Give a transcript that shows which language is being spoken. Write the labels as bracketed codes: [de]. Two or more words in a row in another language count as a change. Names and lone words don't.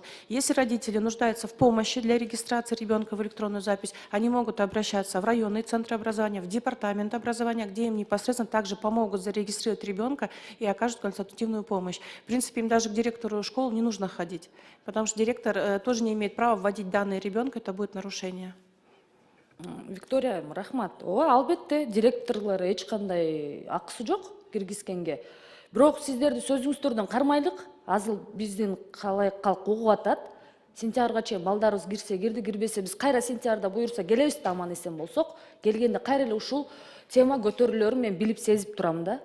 [ru] Если родители нуждаются в помощи для регистрации ребенка в электронную запись, они могут обращаться в районные центры образования, в департамент образования, где им непосредственно также помогут зарегистрировать ребенка и окажут консультативную помощь. В принципе, им даже к директору школы не нужно ходить, потому что директор тоже не имеет права вводить данные ребенка, это будет нарушение. Виктория, [ky] рахмат. Албетте, директорлор эч кандай акысы жок киргизгенге. Бирок сиздерди сөзүңүздөрдөн кармайлык. Азыл биздин калайык калк угуп атат. Сентябрга чейин балдарыбыз кирсе кирди, кирбесе биз кайра сентябрда буюрса келебиз да аман эсен болсок, келгенде кайра эле ушул тема көтөрүлөрүн мен билип сезип турам да.